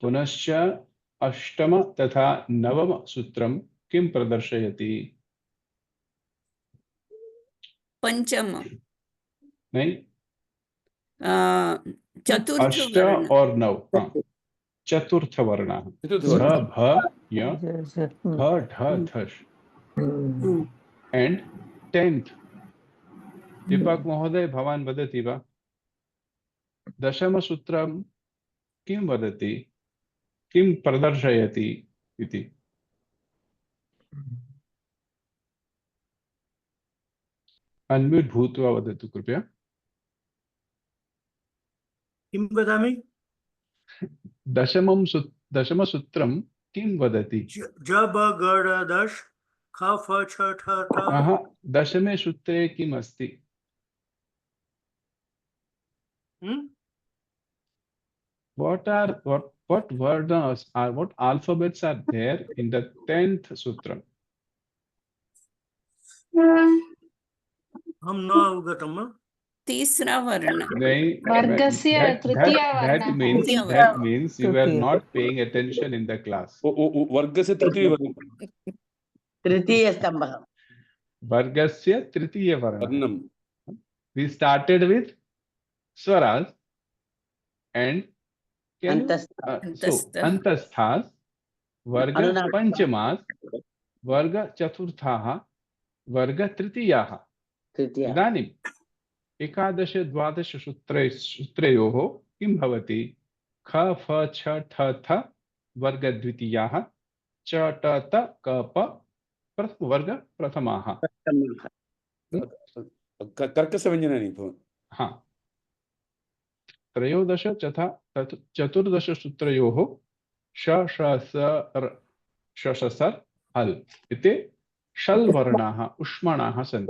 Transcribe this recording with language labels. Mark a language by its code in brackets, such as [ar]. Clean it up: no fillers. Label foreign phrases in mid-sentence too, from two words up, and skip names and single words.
[sa] पुनश्च अष्टम तथा नवम सूत्रम किं प्रदर्शयति? पंचम [hi] नहीं, [sa] चतुर्थ अष्ट वर्ण और नव, हाँ, चतुर्थ वर्ण, चतुर्थ ध वर्ण। भ य ख ढ धश एंड 10th। दीपक महोदय, भवान् वदति वा? दशम सूत्रं किं वदति, किं प्रदर्शयति इति? अन्म्यूट् भूत्वा वदतु कृपया। किं वदामि? दशमसूत्रं किं वदति? ज ब ग ड दश ख फ छ ठ थ। दशमे सूत्रे किम् अस्ति? [en] What words are, what alphabets are there in the 10th sutra? [sa] हम न अवगतम्। [hi] तीसरा वर्ण। [sa] वर्गस्य तृतीया वर्णः। [en] that means you were not paying attention in the class. [sa] वर्गस्य तृतीय वर्ण। तृतीय स्तंभः। वर्गस्य तृतीय वर्णः। [en] We started with swaras and [sa] अंतस्थास्, वर्ग पंचमास्, वर्ग चतुर्थाः, वर्ग तृतीयाः। इदानीम् एकादश द्वादश सूत्रयोः किं भवति? ख फ छ ठ थ वर्ग द्वितीयाः, च ट त क प वर्ग प्रथमाः। कर्कशव्यञ्जनानि। हाँ, त्रयोदश तथा चतुर्दश सूत्रयोः श श स हल् इति षल् वर्णाः उष्माणाः सन्ति।